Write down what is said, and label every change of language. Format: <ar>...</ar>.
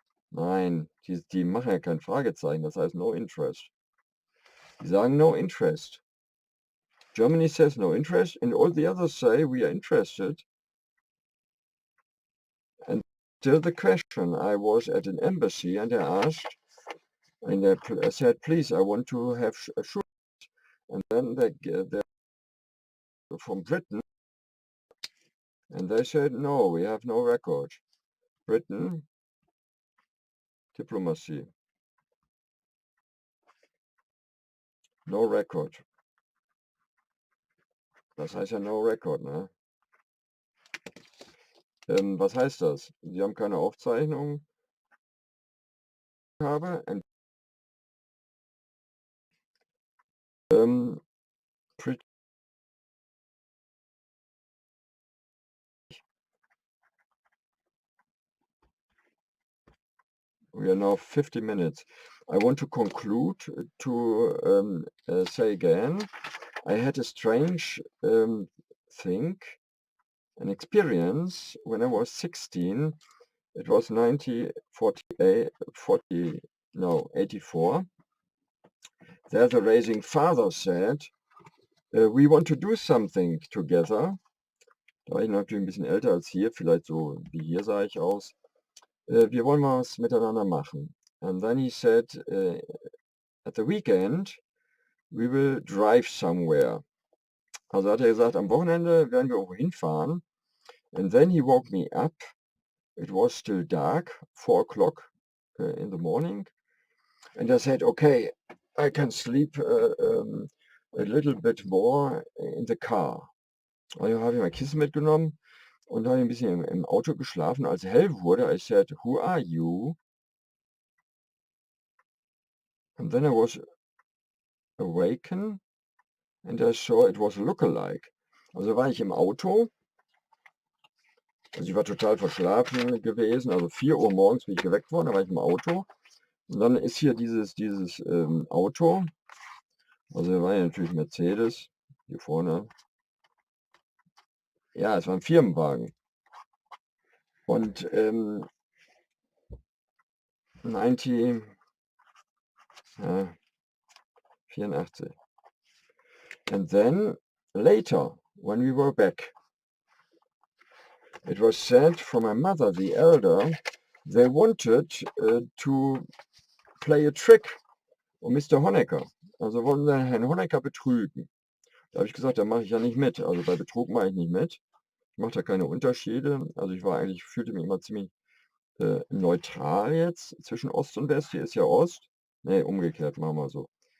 <de>Nein, die machen ja kein Fragezeichen, das heißt</de> <en>no interest.</en> <de>Die sagen</de> <en>no interest. Germany says no interest and all the others say we are interested. And still the question, I was at an embassy and I asked, and I said, please, I want to have assurance. And then they're from Britain, and they said, no, we have no record. Britain, diplomacy, no record.</en> <de>Das heißt ja</de> <en>no record,</en> <de>ne? Was heißt das? Sie haben keine Aufzeichnung,</de> <en>and pretty, we are now 50 minutes. I want to conclude to say again, I had a strange thing, an experience when I was 16. It was 84. There the raising father said, we want to do something together.</en> <de>Da war ich natürlich ein bisschen älter als hier, vielleicht so wie hier sah ich aus. Wir wollen mal was miteinander machen.</de> <en>And then he said, at the weekend, we will drive somewhere.</en> <de>Also hat er gesagt, am Wochenende werden wir irgendwo hinfahren.</de> <en>And then he woke me up. It was still dark, 4 o'clock in the morning. And I said, okay, I can sleep a little bit more in the car.</en> <de>Also habe ich mein Kissen mitgenommen Und da habe ich ein bisschen im Auto geschlafen. Als hell wurde,</de> <en>I said, "Who are you?" And then I was awakened and I saw it was a lookalike.</en> <de>Also war ich im Auto, also ich war total verschlafen gewesen, also 4 Uhr morgens bin ich geweckt worden, da war ich im Auto. Und dann ist hier dieses Auto, also war ja natürlich Mercedes, hier vorne. Ja, es war ein Firmenwagen. Und 90, 84.</de> <en>And then later, when we were back, it was said from my mother, the elder, they wanted to play a trick on Mr Honecker.</en> <de>Also wollten sie Herrn Honecker betrügen. Da habe ich gesagt, da mache ich ja nicht mit. Also bei Betrug mache ich nicht mit. Ich mache da keine Unterschiede. Also ich fühlte mich immer ziemlich neutral jetzt zwischen Ost und West. Hier ist ja Ost. Ne, umgekehrt, machen wir so.</de>